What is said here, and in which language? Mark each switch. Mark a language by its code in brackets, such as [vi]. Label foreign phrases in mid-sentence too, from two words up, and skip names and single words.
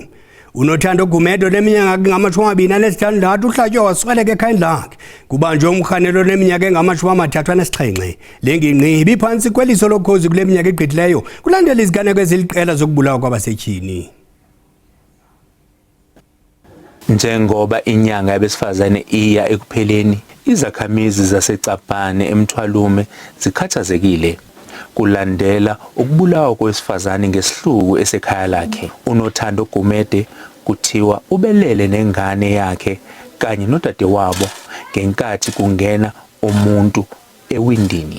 [xh] UNothando Gumedo leminyaka engama-26 uhlatywa wasweleka ekhayeni lakhe. Kubanjwe umrhanelo leminyaka engama-37. Le ngingqi ibiphantsi kweliso lokhozi kule minyaka egqithileyo kulandela iziganeko eziliqela zokubulawa kwabasetyhini. [zu] Njengoba inyanga yabesifazane iya ekupheleni, izakhamizi zaseCapane eMthwalume zikhathazekile kulandela ukubulawa kwesifazane ngesihluku esekhaya lakhe. UNothando Gumede kuthiwa ubelele nengane yakhe kanye nodadewabo ngenkathi kungena umuntu ewindini.